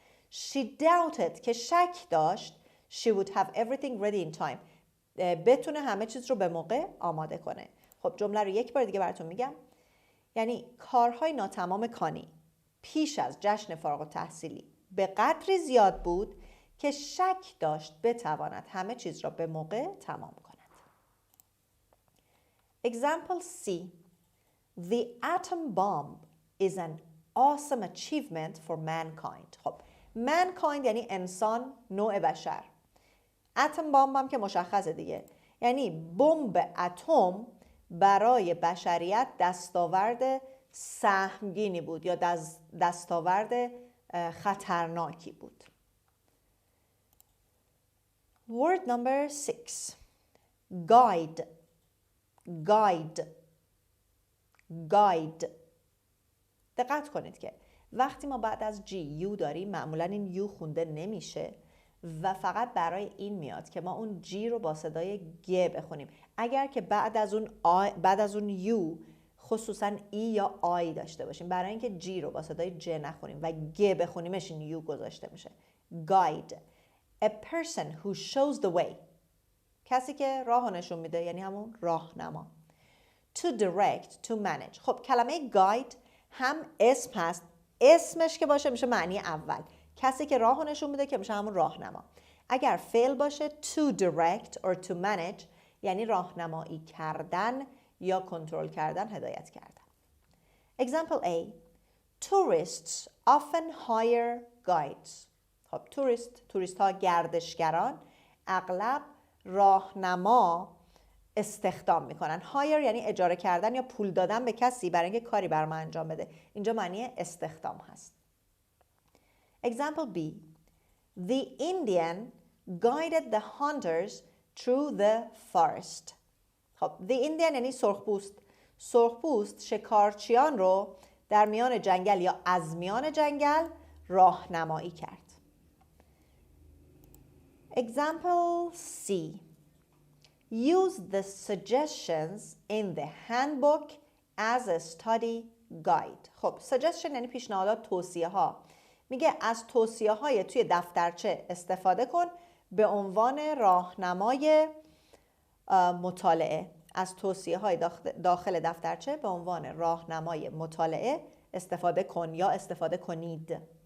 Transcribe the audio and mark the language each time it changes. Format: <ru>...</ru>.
<en>She doubted،</en> <fa>که شک داشت</fa> <en>she would have everything ready in time،</en> <fa>بتونه همه چیز رو به موقع آماده کنه. خب جمله رو یک بار دیگه براتون میگم. یعنی کارهای ناتمام کانی پیش از جشن فارغ التحصیلی به قدری زیاد بود که شک داشت بتواند همه چیز را به موقع تمام کند.</fa> <en>Example C. The atom bomb is an awesome achievement for mankind.</en> <fa>خب mankind یعنی انسان، نوع بشر. اتم بمب هم که مشخصه دیگه، یعنی بمب اتم برای بشریت دستاورد سهمگینی بود یا دستاورد خطرناکی بود.</fa> <en>Word number 6. Guide. Guide. Guide.</en> <fa>دقت کنید که وقتی ما بعد از جی یو داریم معمولا این یو خونده نمیشه و فقط برای این میاد که ما اون جی رو با صدای گ بخونیم. اگر که بعد از اون یو خصوصا ای یا آی داشته باشیم، برای اینکه جی رو با صدای ج نخونیم و گ بخونیمش، این یو گذاشته میشه. ګاɪد.</fa> <en>A person who shows the way.</en> <fa>کسی که راه نشون میده، یعنی همون راهنما.</fa> <en>To direct, to manage.</en> <fa>خب کلمه ګاɪد هم اسم هست، اسمش که باشه میشه معنی اول. کسی که راه نشون میده که میشه همون راهنما. اگر فعل باشه</fa> <en>to direct or to manage</en> <fa>یعنی راهنمایی کردن یا کنترل کردن، هدایت کردن.</fa> <en>Example A. Tourists often hire guides.</en> <fa>خب توریست ها، گردشگران اغلب راهنما استخدام میکنن. hire یعنی اجاره کردن یا پول دادن به کسی برای اینکه کاری بر ما انجام بده. اینجا معنی استخدام هست.</fa> <en>Example B. The Indian guided the hunters through the forest.</en> <fa>خب the Indian یعنی سرخپوست. سرخپوست شکارچیان رو در میان جنگل یا از میان جنگل راهنمایی کرد.</fa> <en>Example C. Use the suggestions in the handbook as a study guide.</en> <fa>خب suggestion یعنی پیشنهادات، توصیه ها. میگه از توصیه های توی دفترچه استفاده کن به عنوان راهنمای مطالعه. از توصیه های داخل دفترچه به عنوان راهنمای مطالعه استفاده کن یا استفاده کنید.</fa>